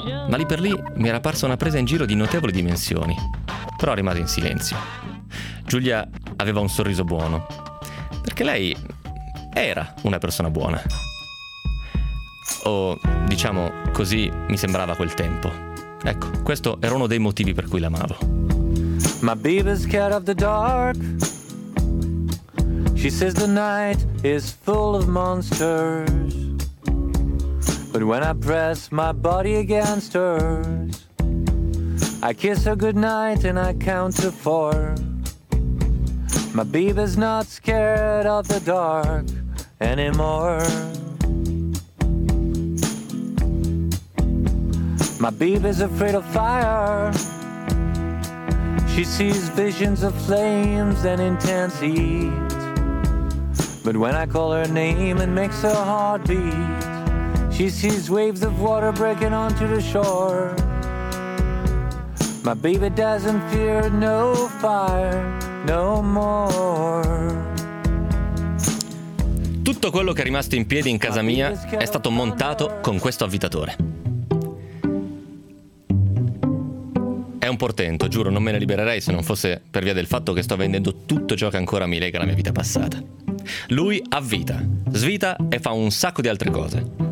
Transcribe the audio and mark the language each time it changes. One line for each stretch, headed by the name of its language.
Italian: Ma lì per lì mi era apparsa una presa in giro di notevoli dimensioni. Però rimase in silenzio. Giulia aveva un sorriso buono, perché lei era una persona buona. O, diciamo, così mi sembrava quel tempo. Ecco, questo era uno dei motivi per cui l'amavo.
English: My baby's scared of the dark. She says the night is full of monsters. But when I press my body against hers, I kiss her goodnight and I count to 4. My baby's not scared of the dark anymore. My baby's afraid of fire. She sees visions of flames and intense heat. But when I call her name and makes her heart beat, she sees waves of water breaking onto the shore. My baby doesn't fear no fire no more.
Italian: Tutto quello che è rimasto in piedi in casa mia è stato montato con questo avvitatore. È un portento, giuro, non me ne libererei se non fosse per via del fatto che sto vendendo tutto ciò che ancora mi lega alla mia vita passata. Lui avvita, svita e fa un sacco di altre cose.